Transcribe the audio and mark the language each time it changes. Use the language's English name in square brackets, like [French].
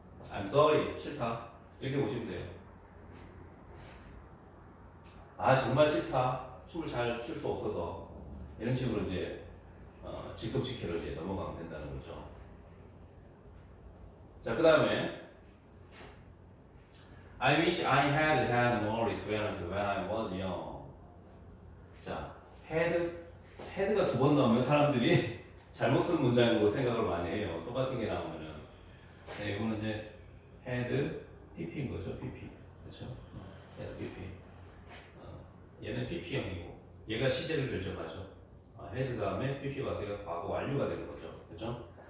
[Korean] I'm sorry. 싫다. 이렇게 보시면 돼요. 정말 싫다. 춤을 잘 출 수 없어서 이런 식으로 이제 직독직해로 이제 넘어가면 된다는 거죠. [English] 자, 그 다음에 I wish I had had more experience when I was young. [Korean] 자, had가 두 번 나오면 사람들이 잘못 쓴 문장으로 생각을 많이 해요. 똑같은 게 나오면은. 네, 이거는 이제 had pp인 거죠, pp. 그렇죠? had pp. 얘는 pp형이고, 얘가 시제를 결정하죠. had 다음에 pp 와서가 과거 완료가 되는 거죠. 그렇죠?